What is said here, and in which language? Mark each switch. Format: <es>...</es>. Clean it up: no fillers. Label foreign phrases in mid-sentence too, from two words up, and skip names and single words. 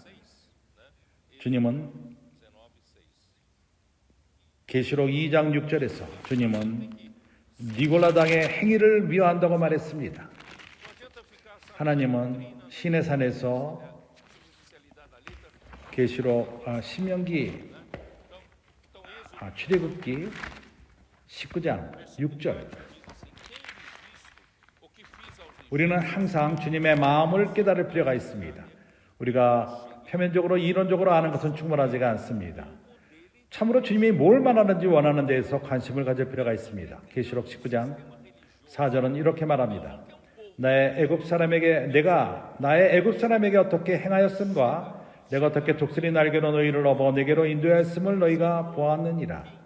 <ko>주님은 계시록 2장 6절에서 주님은 니골라당의 행위를 미워한다고 말했습니다. 하나님은 신의 산에서 계시록 신명기 출애굽기 19장 6절.</ko> <pt>Diz assim: Tem visto o que fiz aos egípcios?</pt> <ko>우리는 항상 주님의 마음을 깨달을 필요가 있습니다. 우리가 표면적으로 이론적으로 아는 것은 충분하지가 않습니다. 참으로 주님이 뭘 말하는지 원하는 데에서 관심을 가질 필요가 있습니다. 계시록 19장 4절은 이렇게 말합니다. 나의 애굽 사람에게 어떻게 행하였음과 내가 어떻게 독수리 날개로 너희를 업어 내게로 인도하였음을 너희가 보았느니라.</ko>